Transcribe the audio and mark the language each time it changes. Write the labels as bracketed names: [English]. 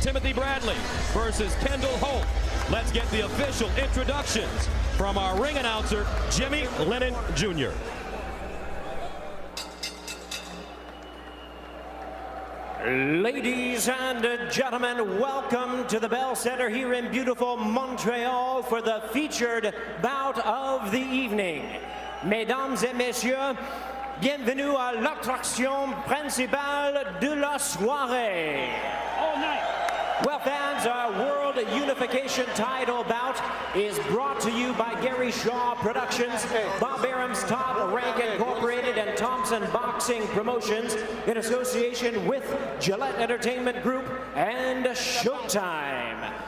[English] Timothy Bradley versus Kendall Holt. Let's get the official introductions from our ring announcer, Jimmy Lennon Jr. Ladies and gentlemen, welcome to the Bell Center here in beautiful Montreal for the featured bout of the evening. [French] Mesdames et messieurs, bienvenue à l'attraction principale de la soirée. [English] All night. Well, fans, our World Unification title bout is brought to you by Gary Shaw Productions, Bob Arum's Top Rank Incorporated, and Thompson Boxing Promotions in association with Gillette Entertainment Group and Showtime.